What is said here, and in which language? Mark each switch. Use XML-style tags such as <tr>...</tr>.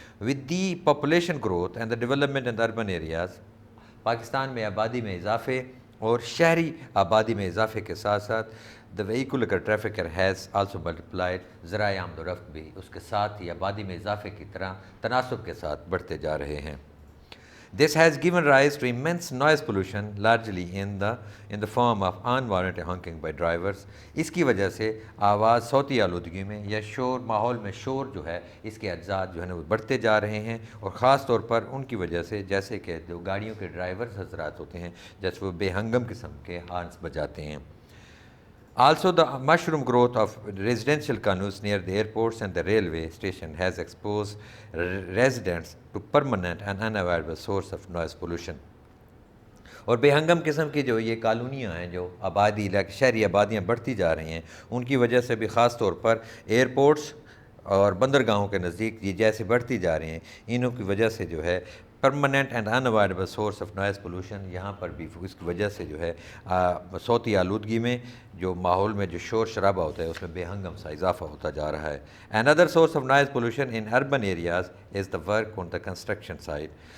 <en>with the population growth and the development in urban areas,</en> <ur>Pakistan میں آبادی میں اضافے اور شہری آبادی میں اضافے کے ساتھ ساتھ</ur> <en>the vehicular traffic has also multiplied.</en> <ur>ذرائع آمد و رفت بھی اس کے ساتھ ہی آبادی میں اضافے کی طرح تناسب کے ساتھ بڑھتے جا رہے ہیں.</ur> <en>This has given rise to immense noise pollution, largely in the form of unwarranted honking by drivers.</en> <ur>اس کی وجہ سے آواز، صوتی آلودگی میں یا شور، ماحول میں شور جو ہے اس کے اجزاء جو ہے نا وہ بڑھتے جا رہے ہیں، اور خاص طور پر ان کی وجہ سے جیسے کہ جو گاڑیوں کے ڈرائیورز حضرات ہوتے ہیں جیسے وہ بے ہنگم قسم کے ہارنس بجاتے ہیں.</ur> <en>Also, the mushroom growth of residential condos near the airports and the railway station has exposed residents to permanent and unavoidable source of noise pollution.</en> <ur>اور بے ہنگم قسم کی جو یہ کالونیاں ہیں، جو آبادی، شہری آبادیاں بڑھتی جا رہی ہیں، ان کی وجہ سے بھی خاص طور پر ایئرپورٹس اور بندرگاہوں کے نزدیک یہ جیسے بڑھتی جا رہی ہیں، انہوں کی وجہ سے جو ہے</ur> <en>permanent and unavoidable source of noise pollution,</en> <ur>یہاں پر بھی اس کی وجہ سے جو ہے صوتی آلودگی میں جو ماحول میں جو شور شرابہ ہوتا ہے اس میں بے ہنگم سا اضافہ ہوتا جا رہا ہے.</ur> <en>Another source of noise pollution in urban areas is the work on the construction site.</en>